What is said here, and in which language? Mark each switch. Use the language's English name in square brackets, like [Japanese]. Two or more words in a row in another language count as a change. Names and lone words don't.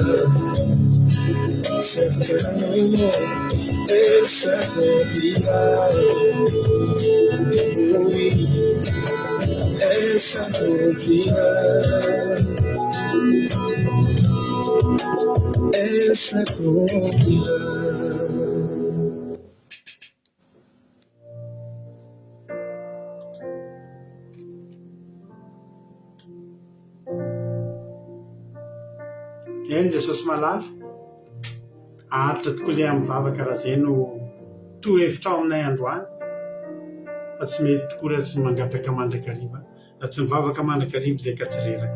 [French] Certainement, elle s'accomplira. Oh oui, elle s'accomplira. Elle s'accomplira. [Malagasy] Eny Jesosy malala, aharitra tokoa izay amin'ny vava karaha izay no tohevitra ao aminay androany, fa tsy mety tokoa raha tsy mangataka mandrakariva, raha tsy mivavaka mandrakariva izay ka tsy reraka.